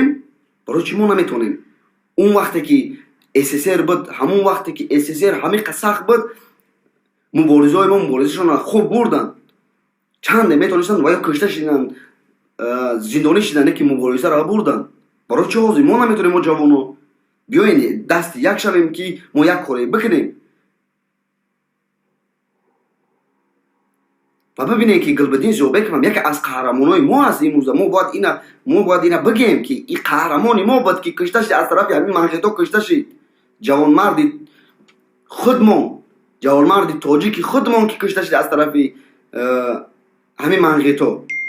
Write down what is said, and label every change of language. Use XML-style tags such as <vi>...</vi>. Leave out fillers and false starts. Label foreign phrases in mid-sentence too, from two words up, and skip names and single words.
<tg>барои чӣ мо наметавонем? он вақте ки СССР буд, ҳамон вақте ки СССР ҳамиқа сахт буд, муборизаҳои мо муборизашонро хуб бурданд. чанде метонистанд ва ё кушта шиданд, зиндонӣ шиданд, не ки муборизаро бурданд. барои чӣ ҳозир мо наметавонем? мо ҷавоно биёед дасти як шавем ки мо як коре бикунем.</tg> <fa>و ببینید که گلبدین زیوبک هم یکی از قهرمانای ما است امروز. ما باید اینا بگیم که این قهرمان ما بود که کشته شد از طرف همین منغیتو کشته شد. جوانمرد خودمون، جوانمرد تاجیک خودمون که کشته شد از طرف همین منغیتو.</fa>